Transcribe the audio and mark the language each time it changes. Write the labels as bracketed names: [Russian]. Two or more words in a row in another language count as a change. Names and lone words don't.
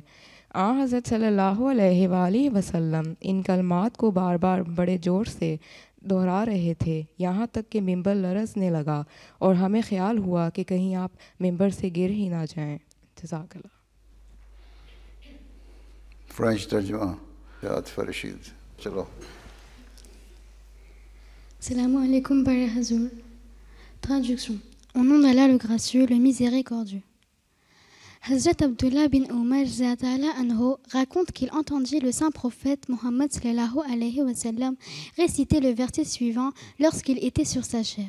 [Urdu] حضرت [Arabic] صلی اللہ علیہ وآلہ وسلم [Urdu] ان کلمات کو بار بار بڑے زور سے دہرا رہے تھے یہاں تک کہ منبر لرزنے لگا اور ہمیں خیال ہوا کہ کہیں آپ منبر سے گر ہی نہ جائیں. [Arabic] جزاک اللہ. [Urdu] فرینچ ترجمہ عاطفہ رشید چلو. [Arabic] سلام عليكم Père Hazoul. [French] Traduction. Au nom d'Allah le gracieux, le miséricordieux. Hazrat Abdullah bin Umar anhu raconte qu'il entendit le saint prophète Mohammed [Arabic] صلى الله عليه وسلم [French] réciter le verset suivant lorsqu'il était sur sa chair.